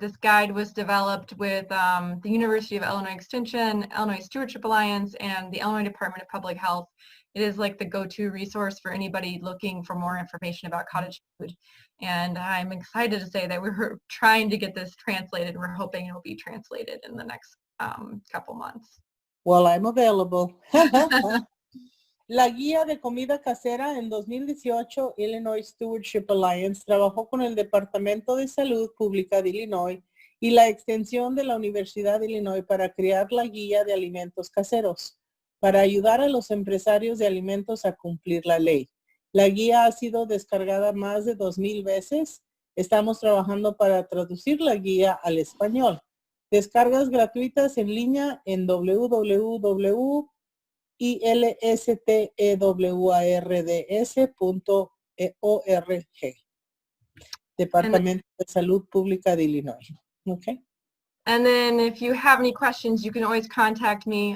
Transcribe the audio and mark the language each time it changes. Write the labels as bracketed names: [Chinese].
[English] This guide was developed with the University of Illinois Extension, Illinois Stewardship Alliance, and the Illinois Department of Public Health. It is like the go-to resource for anybody looking for more information about cottage food. And I'm excited to say that we're trying to get this translated. We're hoping it'll be translated in the next couple months. Well, I'm available. [Spanish] La guía de comida casera en 2018, Illinois Stewardship Alliance trabajó con el Departamento de Salud Pública de Illinois y la extensión de la Universidad de Illinois para crear la guía de alimentos caseros, para ayudar a los empresarios de alimentos a cumplir la ley. La guía ha sido descargada más de 2,000 veces. Estamos trabajando para traducir la guía al español. Descargas gratuitas en línea en www.ilstewards.org. Departamento de Salud Pública de Illinois. Okay. [English] And then if you have any questions, you can always contact me.